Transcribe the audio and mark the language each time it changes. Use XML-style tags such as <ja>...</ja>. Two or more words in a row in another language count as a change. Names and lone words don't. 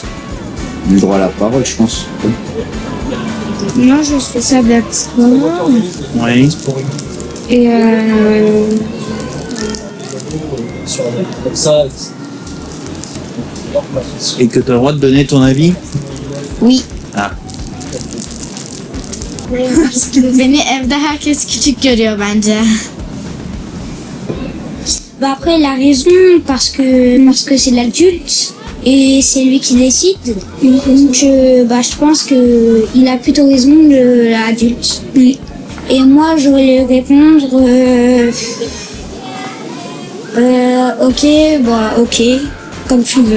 <fr>On a le droit à la parole, je pense. Moi, je fais ça d'accord. Oui. Et Et que tu as le droit de donner ton avis? oui. Ah.</fr> <tr>Beni evde herkes küçük görüyor bence.</tr> <fr>Bah après, il a raison parce que c'est l'adulte et c'est lui qui décide. Donc, je pense que il a plutôt raison, l'adulte. Et moi, j'aurais lui répondre, ok, comme tu veux.</fr>